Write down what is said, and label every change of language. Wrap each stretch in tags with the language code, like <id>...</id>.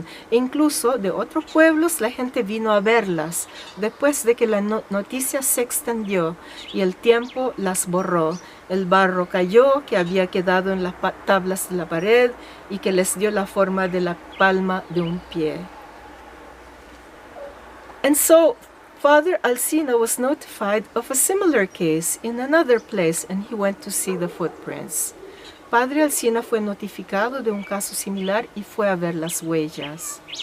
<es>Incluso de otros pueblos la gente vino a verlas después de que la noticia se extendió y el tiempo las borró. El barro cayó que había quedado en las tablas de la pared y que les dio la forma de la palma de un pie.</es> <en>And so Father Alzina was notified of a similar case in another place, and he went to see the footprints.</en> <es>Padre Alzina fue notificado de un caso similar y fue a ver las huellas.</es>